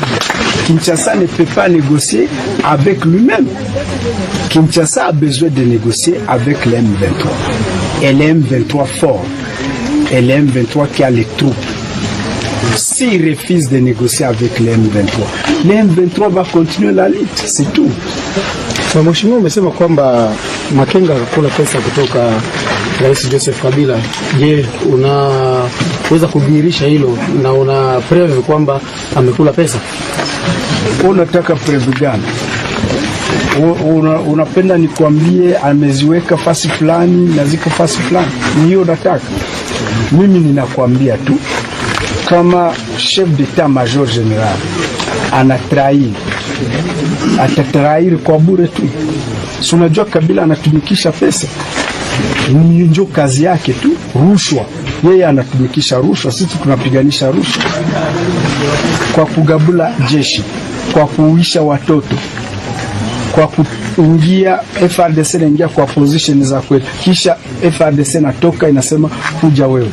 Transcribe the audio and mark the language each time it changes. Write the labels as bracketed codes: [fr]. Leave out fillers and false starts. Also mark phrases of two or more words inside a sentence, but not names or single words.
[fr] Kinshasa ne peut pas négocier avec lui-même. Kinshasa a besoin de négocier avec les M23. Et les M23 forts. Et les M23 qui a les troupes. S'il refuse de négocier avec les M23 va continuer la lutte. C'est tout. [sw] Mheshimiwa, umesema kwamba Makenga akakula pesa kutoka Rais Joseph Kabila. Je, unaweza kudhihirisha hilo na una preve kwamba amekula pesa? Unataka preve gani? Unapenda nikwambie ameziweka fasi fulani na ziko fasi fulani? Hiyo unataka? Mimi ninakwambia tu kama [fr] chef d'état major general [sw] anatrahi, atatrahi kwa bure tu. Si unajua Kabila anatumikisha pesa, ni ndio kazi yake tu, rushwa. Yeye anatumikisha rushwa, sisi tunapiganisha rushwa kwa kugabula jeshi, kwa kuuisha watoto, kwa kuingia FRDC naingia kwa position za kwetu, kisha FRDC natoka inasema kuja wewe.